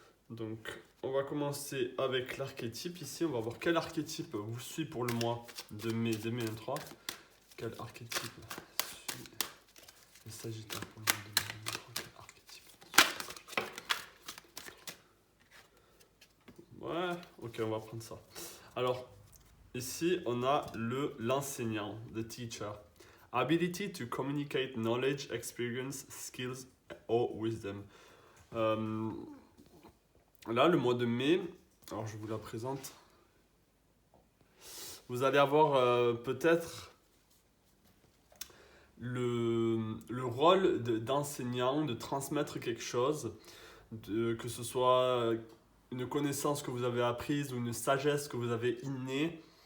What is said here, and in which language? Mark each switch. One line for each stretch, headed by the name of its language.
French: Donc, on va commencer avec l'archétype. Ici, on va voir quel archétype vous suit pour le mois de mai 2023. Quel archétype suit le Sagittaire pour le mois de mai 2023? Quel archétype? Ouais, ok, on va prendre ça. Alors, ici, on a l'enseignant,
English: the teacher. Ability to communicate knowledge, experience, skills or wisdom.
French: Là, le mois de mai, alors je vous la présente. Vous allez avoir peut-être le rôle d'enseignant, de transmettre quelque chose, que ce soit une connaissance que vous avez apprise ou une sagesse que vous avez innée.